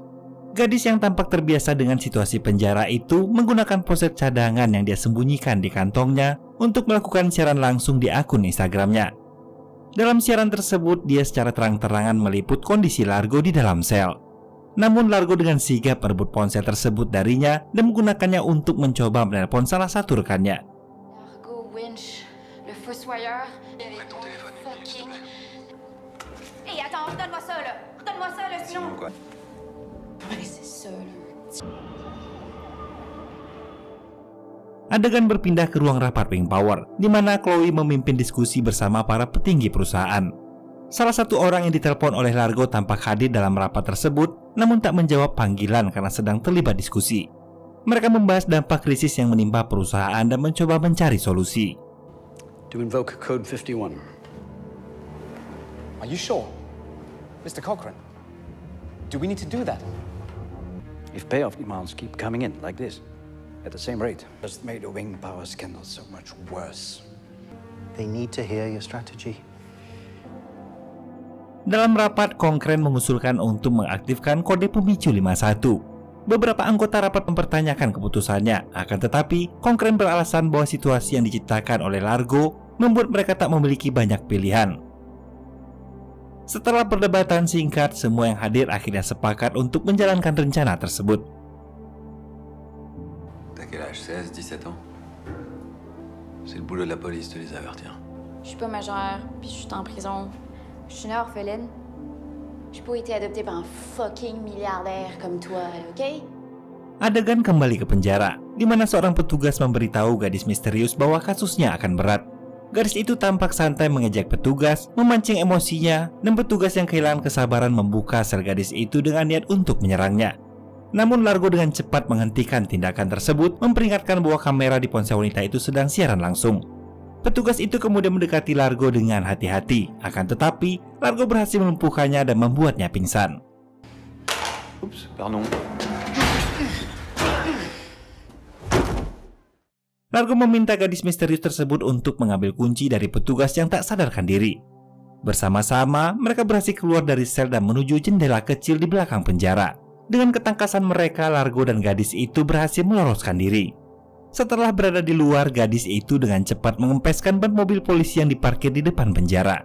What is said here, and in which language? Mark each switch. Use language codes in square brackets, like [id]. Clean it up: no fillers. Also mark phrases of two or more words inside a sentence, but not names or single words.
[id] Gadis yang tampak terbiasa dengan situasi penjara itu menggunakan ponsel cadangan yang dia sembunyikan di kantongnya untuk melakukan siaran langsung di akun Instagramnya. Dalam siaran tersebut, dia secara terang-terangan meliput kondisi Largo di dalam sel. Namun Largo dengan sigap merebut ponsel tersebut darinya dan menggunakannya untuk mencoba menelpon salah satu rekannya. [fr] Largo Winch, le fossoyeur, fucking... Hey, attends, donne-moi ça, là. Donne-moi ça, là, sinon... C'est ça, là. [id] Adegan berpindah ke ruang rapat Wing Power, di mana Chloe memimpin diskusi bersama para petinggi perusahaan. Salah satu orang yang ditelepon oleh Largo tampak hadir dalam rapat tersebut, namun tak menjawab panggilan karena sedang terlibat diskusi. Mereka membahas dampak krisis yang menimpa perusahaan dan mencoba mencari solusi. [en] To invoke Code 51. Are you sure? Mr. Cochrane? Do we need to do that? If payoff demands keep coming in like this, at the same rate, just made the wing power scandal so much worse. They need to hear your strategy. [id] Dalam rapat, Cochrane mengusulkan untuk mengaktifkan kode pemicu 51. Beberapa anggota rapat mempertanyakan keputusannya, akan tetapi Cochrane beralasan bahwa situasi yang diciptakan oleh Largo membuat mereka tak memiliki banyak pilihan. Setelah perdebatan singkat, semua yang hadir akhirnya sepakat untuk menjalankan rencana tersebut. [fr] T'as quel âge? 16, 17 ans? C'est le boulot de la police de les avertir. Je suis pas majeure, puis je suis en prison. Je suis une orpheline. J'ai pas été adoptée par un fucking milliardaire comme toi, ok? [id] Adegan kembali ke penjara, di mana seorang petugas memberitahu gadis misterius bahwa kasusnya akan berat. Gadis itu tampak santai mengejek petugas, memancing emosinya, dan petugas yang kehilangan kesabaran membuka sel gadis itu dengan niat untuk menyerangnya. Namun Largo dengan cepat menghentikan tindakan tersebut, memperingatkan bahwa kamera di ponsel wanita itu sedang siaran langsung. Petugas itu kemudian mendekati Largo dengan hati-hati, akan tetapi Largo berhasil melumpuhkannya dan membuatnya pingsan. [fr] Oups, pardon. [id] Largo meminta gadis misterius tersebut untuk mengambil kunci dari petugas yang tak sadarkan diri. Bersama-sama, mereka berhasil keluar dari sel dan menuju jendela kecil di belakang penjara. Dengan ketangkasan mereka, Largo dan gadis itu berhasil meloloskan diri. Setelah berada di luar, gadis itu dengan cepat mengempeskan ban mobil polisi yang diparkir di depan penjara.